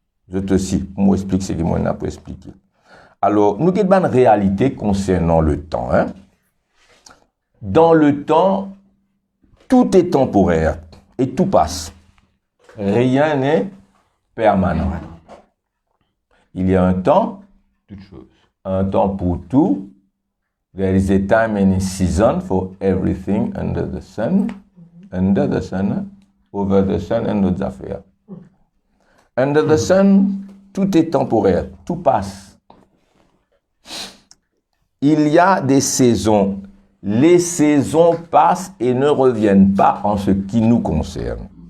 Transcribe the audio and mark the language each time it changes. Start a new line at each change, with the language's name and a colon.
French: Je te cite, moi explique ce que moi n'a pas expliqué. Alors, nous avons une réalité concernant le temps. Hein? Dans le temps, tout est temporaire et tout passe. Rien n'est permanent. Il y a un temps, toute chose. Un temps pour tout.
English: There is a time and a season for everything under the sun. Under the sun, over the sun and
French: nos affaires.
English: Under the sun,
French: tout est temporaire, tout passe. Il y a des saisons. Les saisons passent et ne reviennent pas en ce qui nous concerne.